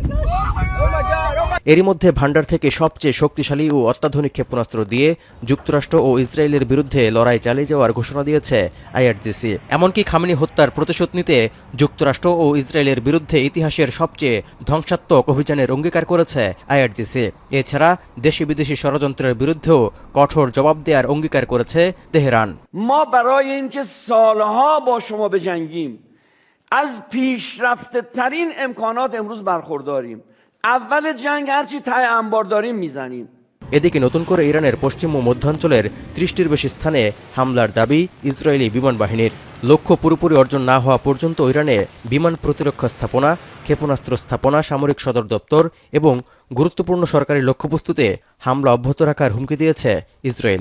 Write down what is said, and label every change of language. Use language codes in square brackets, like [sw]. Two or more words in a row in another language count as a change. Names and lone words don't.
[bn] এরই মধ্যে ভান্ডার থেকে সবচেয়ে শক্তিশালী ও অত্যাধুনিক ক্ষেপণাস্ত্র দিয়ে যুক্তরাষ্ট্র ও ইসরায়েলের বিরুদ্ধে লড়াই চালিয়ে যাওয়ার ঘোষণা দিয়েছে আইআরজিসি। এমনকি খামেনি হত্যার প্রতিশোধ নিতে যুক্তরাষ্ট্র ও ইসরায়েলের বিরুদ্ধে ইতিহাসের সবচেয়ে ধ্বংসাত্মক অভিযানের অঙ্গীকার করেছে আইআরজিসি। এছাড়া দেশি বিদেশি ষড়যন্ত্রের বিরুদ্ধেও কঠোর জবাব দেওয়ার অঙ্গীকার করেছে তেহরান। [fa] از پیشرفته ترین امکانات امروز برخورداریم. اول جنگ هرچی ته انبار داریم میزنیم. [bn] এদিকে নতুন করে ইরানের পশ্চিম ও মধ্যাঞ্চলের ৩০টির বেশি স্থানে হামলার দাবি ইসরায়েলি বিমান বাহিনীর। লক্ষ্য পুরোপুরি অর্জন না হওয়া পর্যন্ত ইরানে বিমান প্রতিরক্ষা স্থাপনা, ক্ষেপণাস্ত্র স্থাপনা, সামরিক সদর দপ্তর এবং গুরুত্বপূর্ণ সরকারি লক্ষ্যবস্তুতে হামলা অব্যাহত রাখার হুমকি দিয়েছে ইসরায়েল।